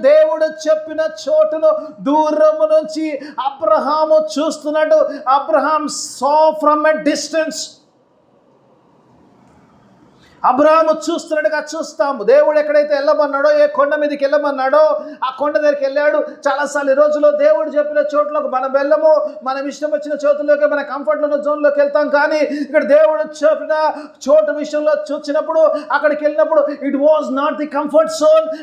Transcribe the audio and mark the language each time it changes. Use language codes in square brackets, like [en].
[te] దేవుడు చెప్పిన చోటును దూరము నుంచి అబ్రహాము చూస్తున్నాడు. [en] Abraham saw from a distance. [te] Abraham చూస్తున్నట్టుగా చూస్తాము. దేవుడు ఎక్కడైతే వెళ్ళమన్నాడో, ఏ కొండ మీదకి వెళ్ళమన్నాడో ఆ కొండ దగ్గరికి వెళ్ళాడు. చాలాసార్లు ఈ రోజులో దేవుడు చెప్పిన చోట్లోకి మనం వెళ్ళము. మనం ఇష్టం వచ్చిన చోటులోకి, మన కంఫర్ట్లో ఉన్న జోన్లోకి వెళ్తాం. కానీ ఇక్కడ దేవుడు చెప్పిన చోటు విషయంలో చూసినప్పుడు, అక్కడికి వెళ్ళినప్పుడు [en] It was not the comfort zone.